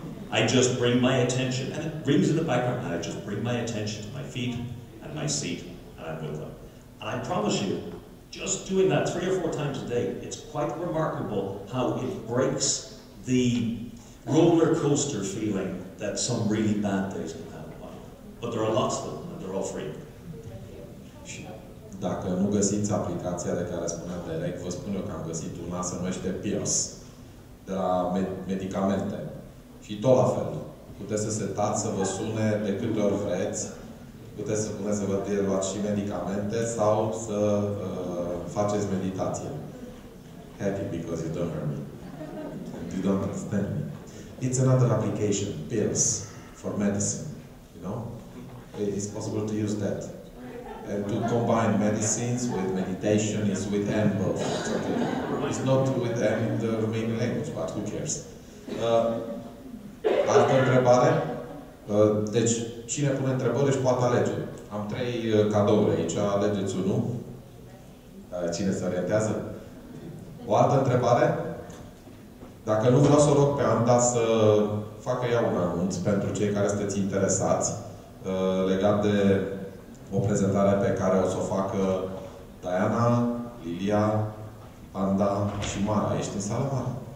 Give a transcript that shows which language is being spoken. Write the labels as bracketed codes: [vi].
[en] I just bring my attention, and it rings in the background, and I just bring my attention to my feet and my seat, and I'm with them. And I promise you, just doing that 3 or 4 times a day, it's quite remarkable how it breaks the roller coaster feeling that some really bad days can have in life. But there are lots of them, and they're all free. [ro] Dacă nu găsiți aplicația de care spunea Deiric, vă spun eu că am găsit una, se numește Pills, de la medicamente. Și tot la fel. Puteți să setați să vă sune de câte ori vreți, puteți să puneți să vă luați și medicamente sau să faceți meditație. [en] Happy because you don't hear me. You don't understand me. It's another application, Pills, for medicine, you know? It's possible to use that. And to combine medicines with meditation is with M both. It's okay. It's not with M in the Romanian language, but who cares? [ro] Altă întrebare? Deci, cine pune întrebări își poate alege. Am 3 cadouri aici, alegeți unul. Cine se orientează? O altă întrebare? Dacă nu, vreau să rog pe Anda să facă ea un anunț pentru cei care sunteți interesați legat de o prezentare pe care o să o facă Diana, Lilia, Anda și Mara. Ești în sală, Mara?